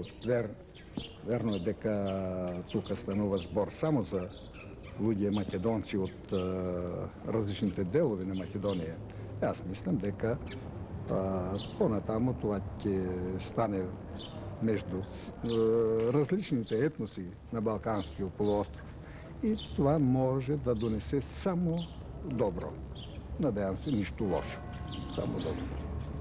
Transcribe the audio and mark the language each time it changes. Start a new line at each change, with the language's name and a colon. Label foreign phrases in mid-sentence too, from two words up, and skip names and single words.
Macedonian: Верно е дека тука станува збор само за луѓе македонци од различните делови на Македонија. Јас мислам дека понатаму тоа ќе стане меѓу различните етноси на Балканскиот полуостров.
Bulgarian: И това може да донесе само добро. Надявам се, нищо лошо. Само добро.